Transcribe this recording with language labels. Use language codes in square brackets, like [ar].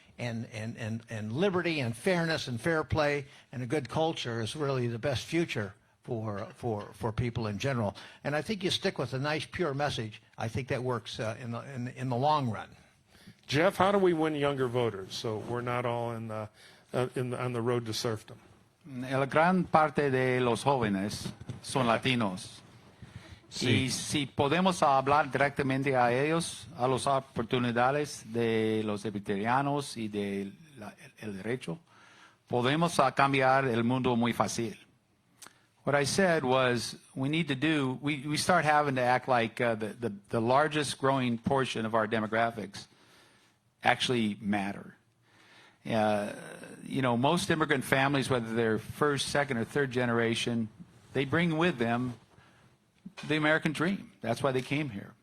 [en] and liberty and fairness and fair play and a good culture is really the best future for people in general. And I think you stick with a nice, pure message. I think that works in the long run. Jeff, how do we win younger voters so we're not all on the road to serfdom? [es] La gran parte de los jóvenes son latinos. Y si podemos hablar directamente a ellos, a las oportunidades de los libertarianos y del derecho, podemos cambiar el mundo muy fácil. [en] What I said was we need to do, we start having to act like the largest growing portion of our demographics actually matter. You know, most immigrant families, whether they're first, second, or third generation, they bring with them the American dream. That's why they came here.